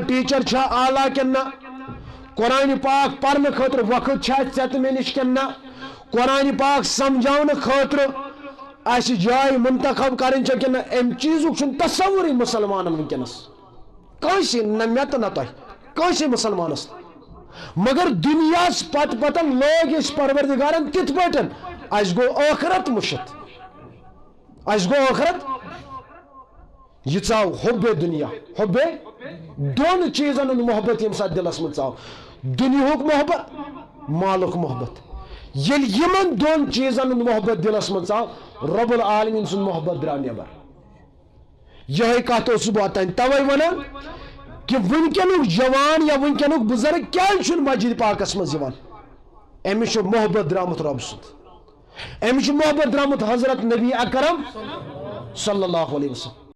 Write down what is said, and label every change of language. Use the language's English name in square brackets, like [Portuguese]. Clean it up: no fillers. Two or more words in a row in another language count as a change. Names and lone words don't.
[Kashmiri] ٹیٖچر چھا اعلیٰ کِنہٕ نہ قرآن پاک پرنہٕ خٲطرٕ وقت چھا ژےٚ تہٕ مےٚ نِش کِنہٕ نہ قرآن پاک سمجھاونہٕ خٲطرٕ اسہِ جاے منتخب کرٕنۍ چھا کِنہٕ نہ امہِ چیٖزُک چھُنہٕ تصورٕے مُسلمانن ونکیٚنس کٲنٛسہِ نہ مےٚ تہٕ نہ تۄہہِ کٲنٛسے مسلمانس مگر دنیاس پتن لوگ اس پروردگارن تِتھ پٲٹھۍ اس گو ٲخرت مشت اس گو ٲخرت یہ ژاو حُبے دنیا حُبے دون چیزن ہُنٛد محبت ییٚمہِ ساتہٕ دلس منٛز ژاو دُنیہُک محبت مالُک محبت ییٚلہِ یِمن دون چیزن ہُنٛد محبت دلس منٛز ژاو رب العالمین سُنٛد محبت درٛاو نٮ۪بر یِہوٚے کتھ اوسُس بہٕ اوٚتانۍ تَوَے ونان کہ ونکینُک جوان یا ونکینُک بزرگ کیٛازِ چھُنہٕ مسجد پاکس منٛز یِوان أمِس چھُ محبت درٛامُت رۄب سُنٛد أمِس چھُ محبت درٛامُت حضرت نبی اکرم صلی اللہ علیہ وسلم